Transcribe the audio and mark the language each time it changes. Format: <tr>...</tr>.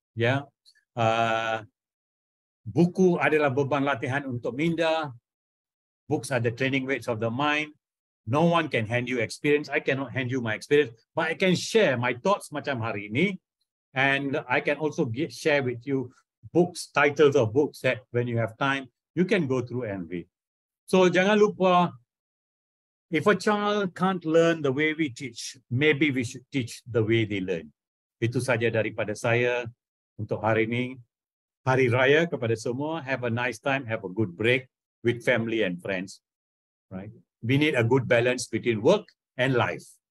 <ms>Ya, buku adalah beban latihan untuk minda.</ms> <en>Books are the training weights of the mind. No one can hand you experience. I cannot hand you my experience, but I can share my thoughts</en> <ms>macam hari ini.</ms> <en>And I can also share with you books, titles of books that when you have time, you can go through and read. So</en> <ms>jangan lupa,</ms> <en>if a child can't learn the way we teach, maybe we should teach the way they learn.</en> <ms>Itu saja daripada saya untuk hari ini. Hari Raya kepada semua.</ms> <en>Have a nice time, have a good break with family and friends. Right? We need a good balance between work and life.</en>